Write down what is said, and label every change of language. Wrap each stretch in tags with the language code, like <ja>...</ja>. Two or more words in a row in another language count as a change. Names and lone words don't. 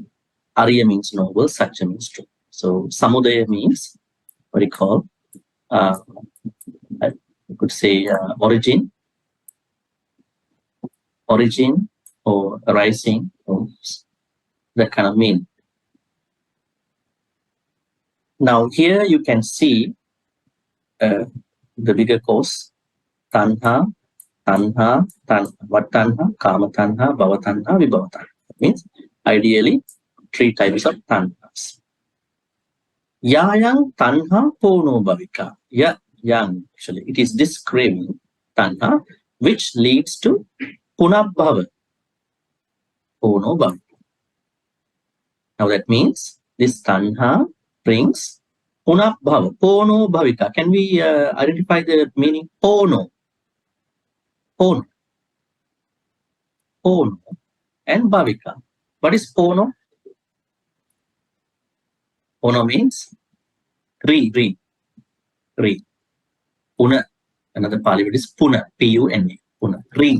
<en>Ariya means noble, sacca means truth. So samudaya means what we call, I could say origin or arising, or that kind of mean. Now here you can see the bigger course, tanha, what tanha,</en> <pi>kama tanha, bhava tanha, vibhava tanha.</pi> <en>That means ideally 3 types of tanhas.</en> <pi>Yayang tanha pono bhavika.</pi> <en>Yang, actually, it is this craving, tanha, which leads to punabhava,</en> <pi>pono bhavika.</pi> <en>Now that means this tanha brings punabhava,</en> <pi>pono bhavika.</pi> <en>Can we identify the meaning? Pono and bhavika. What is pono? Pono means re. Puna, another Pali word is puna, P-U-N-A, puna, re.</en>